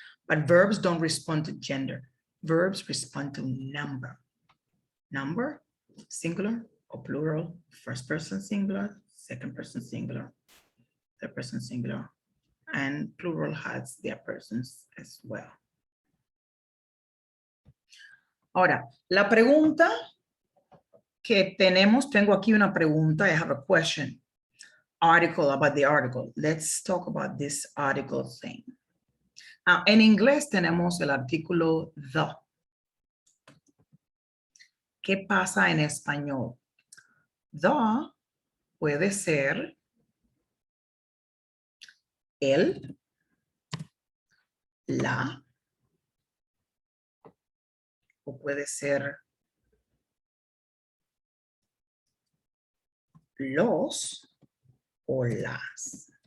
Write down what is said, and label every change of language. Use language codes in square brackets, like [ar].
[en] But verbs don't respond to gender. Verbs respond to number. Number, singular or plural, first person singular, second person singular, third person singular, and plural has their persons as well. [es] Ahora, la pregunta que tengo aquí una pregunta, [en] I have a question. Article, about the article. Let's talk about this article thing. [es] En inglés tenemos el artículo the. ¿Qué pasa en español? The puede ser el, la, o puede ser los o las.